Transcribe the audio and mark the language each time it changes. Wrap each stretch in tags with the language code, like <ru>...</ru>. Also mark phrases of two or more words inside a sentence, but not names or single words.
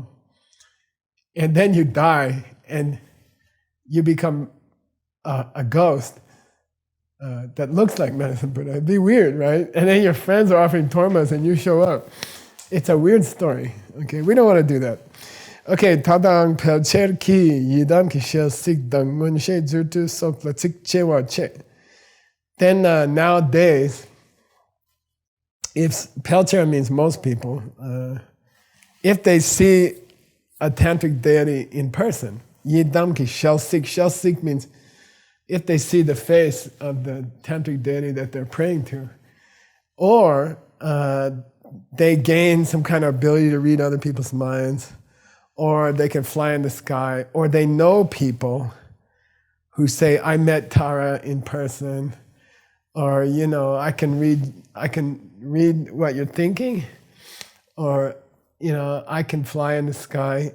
<en>And then you die and you become a ghost that looks like medicine Buddha. It'd be weird, right? And then your friends are offering tormas and you show up. It's a weird story, okay? We don't want to do that.</en> <bo>Okay, ད་ལྟ་དང་ཕལ་ཆེར་གྱི་ཡི་དམ་གྱི་ཞལ་གཟིགས་དང་མངོན་ཤེས་རྫུ་འཕྲུལ་སོགས་ལ་རྩིས་ཆེ་བ་ཆེ.</bo> <en>Then nowadays, if pelcher means most people, if they see a tantric deity in person,</en> <bo>ཡི་དམ་གྱི་ཞལ་གཟིགས</bo> <en>means if they see the face of the tantric deity that they're praying to, or they gain some kind of ability to read other people's minds, or they can fly in the sky, or they know people who say, I met Tara in person, or I can read what you're thinking, or I can fly in the sky.</en>